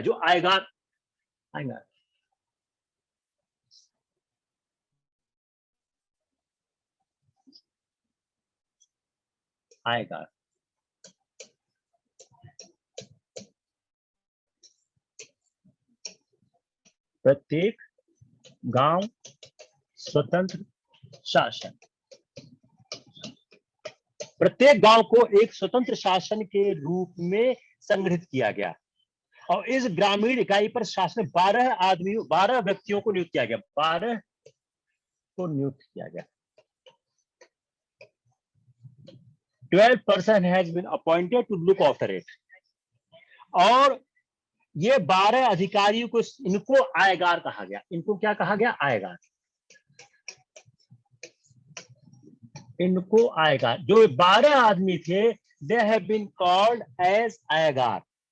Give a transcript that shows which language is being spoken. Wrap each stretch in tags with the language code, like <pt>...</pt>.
<hi>जो आयगार आएगा, प्रत्येक गांव स्वतंत्र शासन, प्रत्येक गांव को एक स्वतंत्र शासन के रूप में संगठित किया गया और इस ग्रामीण इकाई पर शासन 12 व्यक्तियों को नियुक्त किया गया, 12 को नियुक्त किया गया।</hi> <en>12 person has been appointed to look after it।</en> <hi>और ये 12 अधिकारियों को इनको आयगार कहा गया। इनको क्या कहा गया? आयगार। इनको आयगार, जो 12 आदमी थे,</hi> <en>they have been called as</en> <hi>आयगार।</hi>